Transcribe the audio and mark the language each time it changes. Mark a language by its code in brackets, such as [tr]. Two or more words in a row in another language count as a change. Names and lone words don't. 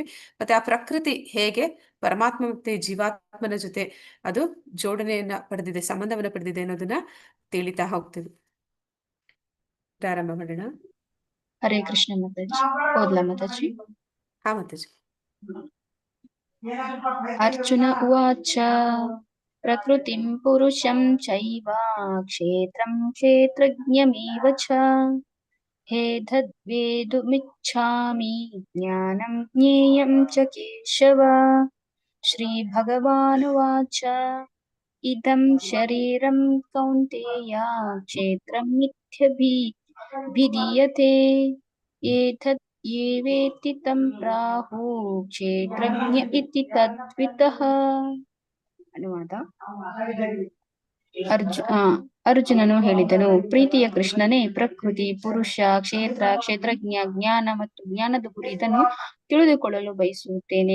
[kn] ಮತ್ತೆ ಆ ಪ್ರಕೃತಿ ಹೇಗೆ ಪರಮಾತ್ಮ ಮತ್ತೆ ಜೀವಾತ್ಮನ ಜೊತೆ ಅದು ಜೋಡಣೆಯನ್ನ ಪಡೆದಿದೆ, ಸಂಬಂಧವನ್ನ ಪಡೆದಿದೆ ಅನ್ನೋದನ್ನ ತಿಳಿತಾ ಹೋಗ್ತೀವಿ. ಪ್ರಾರಂಭ ಮಾಡೋಣ. ಹರೇ ಕೃಷ್ಣ ಮಾತಾಜಿ. ಓದ್ಲಾ ಮಾತಾಜಿ? ಹಾ ಮಾತಾಜಿ. [sa] ಅರ್ಜುನ ಉವಾಚ ಪ್ರಕೃತಿಂ ಪುರುಷಂ ಚೈವ ಕ್ಷೇತ್ರಂ ಕ್ಷೇತ್ರಜ್ಞಮೇವ ಚ ಹೇತದ್ವೇದುಮಿಚ್ಛಾಮಿ ಜ್ಞಾನಂ ಜ್ಞೇಯಂ ಚ ಕೇಶವ. ಶ್ರೀಭಗವಾನುವಾಚ ಇದಂ ಶರೀರಂ ಕೌಂತೆಯ ಕ್ಷೇತ್ರಮಿತ್ಯಭಿಧೀಯತೆ ಏತದ್ ಏವೇತಿ ತಂ ಪ್ರಾಹು ಕ್ಷೇತ್ರಜ್ಞ ಇತಿ ತದ್ವಿತಃ. [kn] ಅನುವಾದ. ಅರ್ಜುನನು ಹೇಳಿದನು, ಪ್ರೀತಿಯ ಕೃಷ್ಣನೇ, ಪ್ರಕೃತಿ, ಪುರುಷ, ಕ್ಷೇತ್ರ, ಕ್ಷೇತ್ರಜ್ಞ, ಜ್ಞಾನ ಮತ್ತು ಜ್ಞಾನದ ಗುರಿ ಇದನ್ನು ತಿಳಿದುಕೊಳ್ಳಲು ಬಯಸುತ್ತೇನೆ.